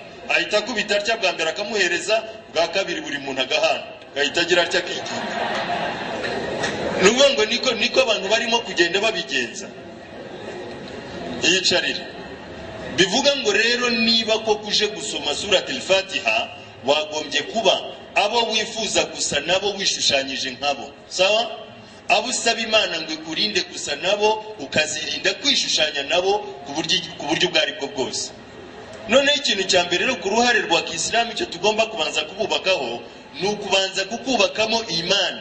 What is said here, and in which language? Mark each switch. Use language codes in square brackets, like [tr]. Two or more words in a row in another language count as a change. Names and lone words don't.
[rw] Ahita kubita atya bwa mbere akamuhereza, bwa kabiri buri muntu agahana. Gahita agira atya kiki. Nuvuga niko abantu barimo kugenda babigenza. Yicarira. Bivuga ngo rero niba ko kuje gusoma surati al-Fatiha wagombye kuba abo wifuza gusa nabo wishushanyije nkabo. Sawa? Abo usaba Imana ngo ikurinde gusa nabo ukazirinda kwishushanya nabo ku buryo bwari bwo bwose. None ikintu cya mbere rero ku ruhare rwa Kisilamu cyo tugomba kubanza kububakaho nukubanza kukubakamo imani.